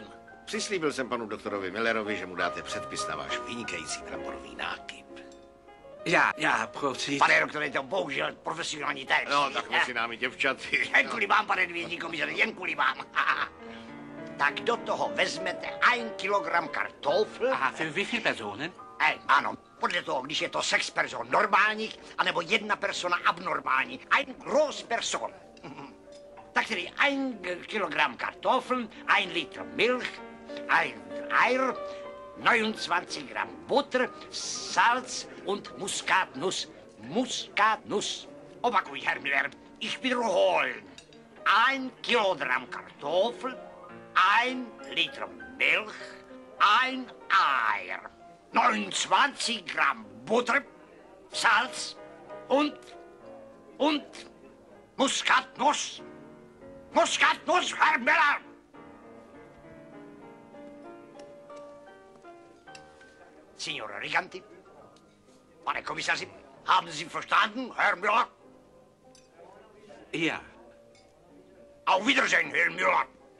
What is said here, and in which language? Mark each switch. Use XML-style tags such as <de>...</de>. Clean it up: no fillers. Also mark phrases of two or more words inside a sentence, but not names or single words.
<cs>Přislíbil jsem panu doktorovi Millerovi, že mu dáte předpis na váš vynikající bramborový nákyp. Já, prosím. Pane doktore, to bohužel profesionální tajemství. No, tak mezi námi děvčaty. Jen kvůli vám, pane divizní komisaři, jen kvůli vám. Tak do toho vezmete 1 kilogram kartofl.</cs> <de>Aha, für wie viele Personen?</de> <cs>Ano, podle toho, když je to 6 person normálních, anebo 1 persona abnormální.</cs> <de>1 groß person.</de> <cs>Tak tedy</cs> <de>1 kilogram Kartoffeln, 1 Liter Milch, 1 Eier, 29 Gramm Butter, Salz und Muskatnuss. Muskatnuss. Opakuj, Herr Miller, ich wiederhole. 1 Kilogramm Kartoffel, 1 Liter Milch, 1 Eier, 29 Gramm Butter, Salz und Muskatnuss. Muskatnuss, Herr Miller!</de> <cs>Signor Riganti, pane komisaři,</cs> <de>haben Sie verstanden, Herr Müller? Ja. Auf Wiedersehen, Herr Müller.</de>